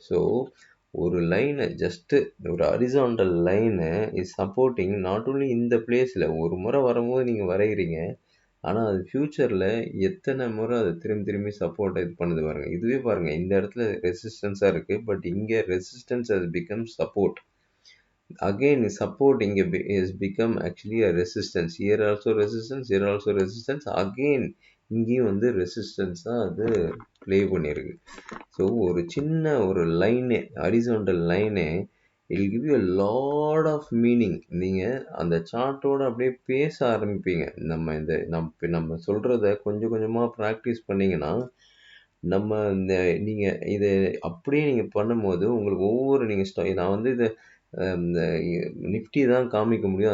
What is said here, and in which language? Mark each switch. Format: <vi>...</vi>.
<ta>So ஒரு லைன just ஒரு horizontal line</ta> <en>is supporting not only</en> <ta>இந்த பிளேஸ்ல. ஒரு முறை வரும்போது நீங்க வரையறீங்க. ஆனா அது ஃபியூச்சர்ல எத்தனை முறை அது திரும்பி திரும்பி சப்போர்ட் இது பண்ணுது பாருங்க. இதுவே பாருங்க இந்த இடத்துல ரெசிஸ்டன்ஸா இருக்கு. பட் இங்க resistance</ta> <en>has become support. Again support</en> <ta>இங்க</ta> <en>is become actually a resistance. Here also resistance, here also resistance.</en> <ta>Again இங்கேயும் வந்து ரெசிஸ்டன்ஸா அது ப்ளே பண்ணியிருக்கு. ஸோ ஒரு சின்ன ஒரு லைனு ஹாரிசான்டல் லைனே I'll give you a lot of meaning. நீங்க அந்த சார்ட்டோட அப்படியே பேச ஆரம்பிப்பீங்க. நம்ம சொல்றத கொஞ்சம் கொஞ்சமா பிராக்டிஸ் பண்ணீங்கன்னா, நம்ம இந்த நீங்க இத அப்படியே நீங்க பண்ணும்போது உங்களுக்கு ஒவ்வொரு நீங்க நான் வந்து இத இந்த நிஃப்டி தான் காமிக்க முடியும்.</ta>